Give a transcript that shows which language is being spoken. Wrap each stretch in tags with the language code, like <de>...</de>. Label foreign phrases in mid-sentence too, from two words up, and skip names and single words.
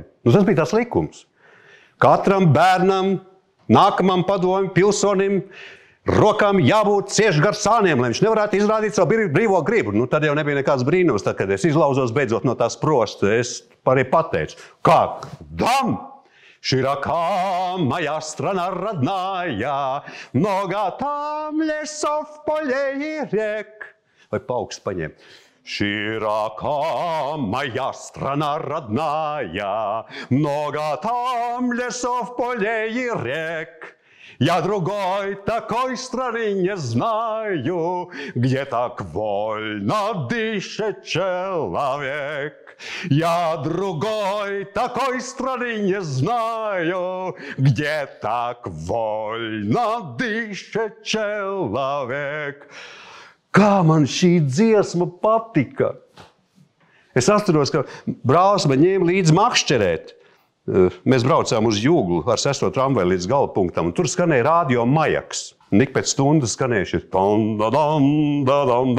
<lv>Tas bija tās likums. Katram bērnam, nākamam padomim, pilsonim, rokām jābūt cieši gar sāniem, lai viņš nevarētu izrādīt savu brīvo gribu. Tad jau nebija nekāds brīnums, tad, kad es izlauzos beidzot no tās prosta. Es arī pateicu, kā dam!</lv> <ru>Широка моя страна родная, много там лесов, полей и рек.</ru> <lv>Vai pauksts paņem.</lv> <ru>Широка моя страна родная, много там лесов, полей и рек. Я другой такой страны не знаю, где так вольно дышит человек. Я другой такой страны не знаю, где так вольно дышит человек.</ru> <lv>Kā man šī dziesma patika! Es atceros, ka brālis man ņēma līdzi makšķerēt. Mēs braucām uz Jūglu ar 6. tramvaju līdz galapunktam, un tur skanēja radio Majaks. Ik pēc stundas skanēja šis tam-da-dam-da-dam-da.</lv>